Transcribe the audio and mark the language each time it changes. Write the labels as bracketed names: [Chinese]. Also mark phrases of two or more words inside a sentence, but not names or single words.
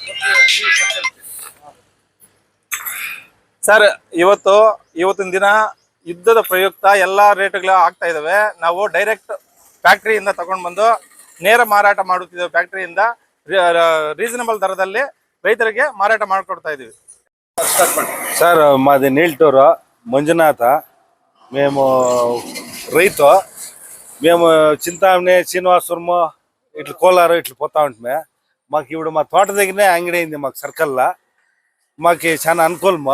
[Kannada] ಸರ್, ಇವತ್ತಿನ ದಿನ ಯುದ್ಧದ ಪ್ರಯುಕ್ತ ಎಲ್ಲಾ ರೇಟ್ಗಳು ಆಗ್ತಾ ಇದಾವೆ. ನಾವು ಡೈರೆಕ್ಟ್ ಫ್ಯಾಕ್ಟರಿಯಿಂದ ತಗೊಂಡು ಬಂದು ನೇರ ಮಾರಾಟ ಮಾಡುತ್ತಿದ್ದೇವೆ. ಫ್ಯಾಕ್ಟರಿಯಿಂದ ರೀಸನಬಲ್ ದರದಲ್ಲಿ ರೈತರಿಗೆ ಮಾರಾಟ ಮಾಡಿಕೊಡ್ತಾ ಇದೀವಿ. [Telugu] సార్ మాది నీల్టూరు మంజునాథ. మేము రైతు. మేము చింతామణి శ్రీనివాసపురము ఇట్లా కోలారు ఇట్లా పోతా ఉంటే మాకు ఇప్పుడు మా తోట దగ్గరనే అంగడి అయింది. మాకు సర్కల్లో మాకు చాలా అనుకూలము.